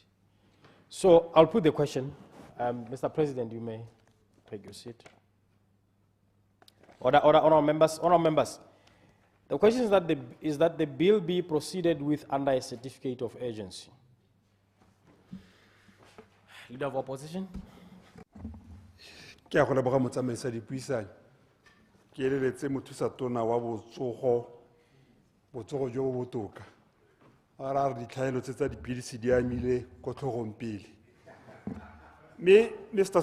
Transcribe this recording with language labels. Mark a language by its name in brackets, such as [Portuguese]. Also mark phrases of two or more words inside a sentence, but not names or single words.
[English] So I'll put the question. Mr. President, you may take your seat. Honourable members. The question is that the bill be proceeded with under a certificate of urgency. Leader of Opposition. [Tswana] Ke a go leboga motsamaisa dipuisano. Ke eleletse mothusa tona wa botsogo jo bo botoka. Ara re ditlhaelo tsa dipilisi di amile ko tlhogong pele. Me Mr.